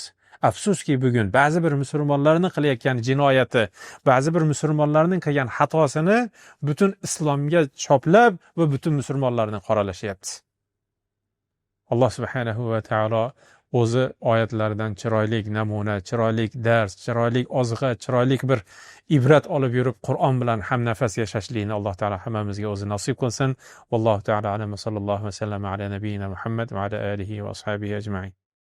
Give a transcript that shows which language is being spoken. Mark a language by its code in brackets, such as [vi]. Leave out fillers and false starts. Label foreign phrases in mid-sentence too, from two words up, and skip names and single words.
[uz] Afsuski bugun ba'zi bir musulmonlarning qilayotgan jinoyati, ba'zi bir musulmonlarning qilgan xatosini butun islomga choplab va butun musulmonlarni qoralashyapti. [ar] الله سبحانه وتعالى [uz] o'zi oyatlaridan chiroyli namuna, chiroyli dars, chiroyli oziqa, chiroyli bir ibrat olib yurib Qur'on bilan hamnafas yashashlikni Alloh taolo hammamizga o'zi nasib qilsin. [ar] والله تعالى أعلم صلى الله عليه وسلم على نبينا محمد وعلى آله وأصحابه أجمعين.